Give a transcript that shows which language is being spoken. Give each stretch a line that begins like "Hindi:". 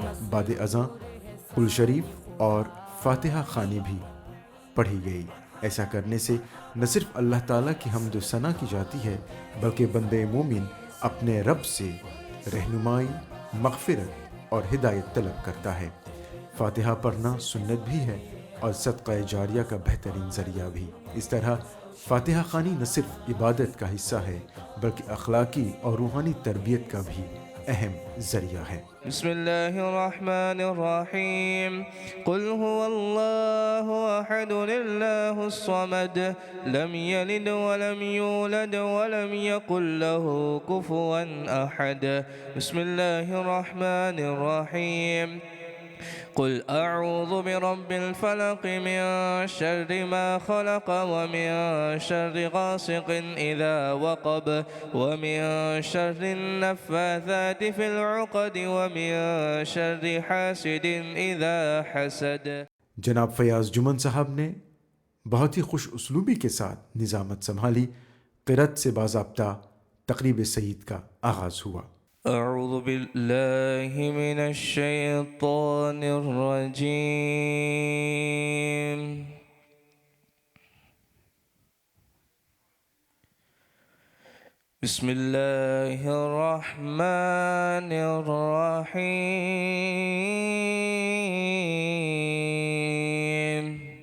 Urdu: بعد ازاں قل شریف اور فاتحہ خوانی بھی پڑھی گئی۔ ایسا کرنے سے نہ صرف اللہ تعالیٰ کی حمد و ثنا کی جاتی ہے، بلکہ بندے مومن اپنے رب سے رہنمائی، مغفرت اور ہدایت طلب کرتا ہے۔ فاتحہ پڑھنا سنت بھی ہے اور صدقہ جاریہ کا بہترین ذریعہ بھی۔ اس طرح فاتحہ خوانی نہ صرف عبادت کا حصہ ہے، بلکہ اخلاقی اور روحانی تربیت کا بھی اہم ذریعہ ہے۔
Arabic: بسم اللہ الرحمن الرحیم، قل هو اللہ احد اللہ الصمد، لم یلد ولم یولد ولم یکن له کفوا احد۔ بسم اللہ الرحمن الرحیم، قل اعوذ برب الفلق من شر ما خلق ومن شر غاسق اذا وقب ومن شر النفاثات في العقد ومن شر حاسد اذا حسد۔
Urdu: جناب فیاض جمن صاحب نے بہت ہی خوش اسلوبی کے ساتھ نظامت سنبھالی۔ قرأت سے باضابطہ تقریب سعید کا آغاز ہوا۔
Arabic: اعوذ باللہ من الشیطان الرجیم، بسم اللہ الرحمن الرحیم،